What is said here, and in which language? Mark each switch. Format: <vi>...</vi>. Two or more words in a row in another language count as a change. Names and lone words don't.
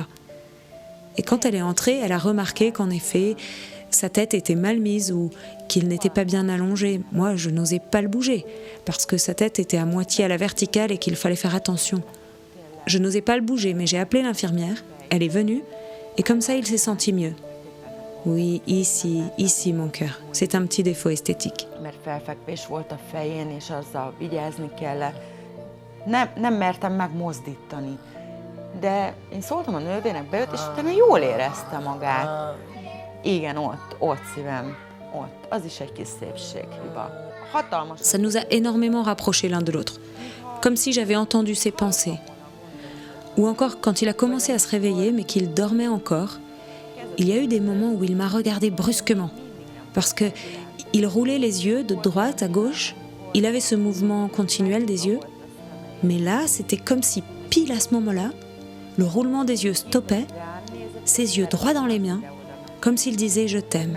<fr>Et quand elle est entrée, elle a remarqué qu'en effet, sa tête était mal mise ou qu'il n'était pas bien allongé. Moi, je n'osais pas le bouger parce que sa tête était à moitié à la verticale et qu'il fallait faire attention. Je n'osais pas le bouger, mais j'ai appelé l'infirmière, elle est venue et comme ça, il s'est senti mieux. Oui, ici mon cœur. C'est un petit défaut esthétique.</fr> <hu>Mert felfekvés volt a fején, és azzal vigyázni kellett. Nem mertem megmozdítani. De én szóltam a nővérnek, bejött, és utána jól érezte magát. Igen, ott szívem, ott. Az is egy kis szépséghiba. Hatalmas.</hu> <fr>Ça nous a énormément rapprochés l'un de l'autre, comme si j'avais entendu ses pensées. Ou encore quand il a commencé à se réveiller, mais qu'il dormait encore, il y a eu des moments où il m'a regardé brusquement, parce que il roulait les yeux de droite à gauche, il avait ce mouvement continuel des yeux, mais là, c'était comme si pile à ce moment-là, le roulement des yeux stoppait, ses yeux droits dans les miens, comme s'il disait « je t'aime ».</fr>